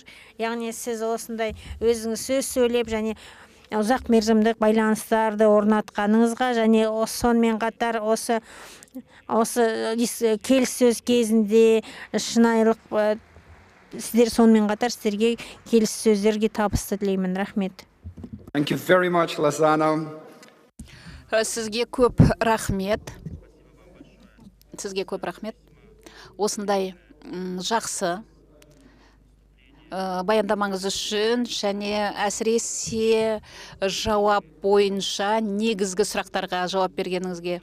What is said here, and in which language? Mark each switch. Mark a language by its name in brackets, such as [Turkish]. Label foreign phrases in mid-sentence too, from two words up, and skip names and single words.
[Kazakh] Яғни сіз осындай өзіңіз сөз сөйлеп және ұзақ мерзімдік байланыстарды орнатқаныңызға және сонымен қатар осы келіссөз кезінде шынайылық сіздер сонымен қатар сіздерге келіссөздерге табыс тілеймін. Рахмет. [English] Thank you very much, Lozano. [Kazakh] Сізге көп рахмет. Осындай жақсы баяндамаңыз үшін және әсіресе жауап бойынша негізгі сұрақтарға жауап бергеніңізге.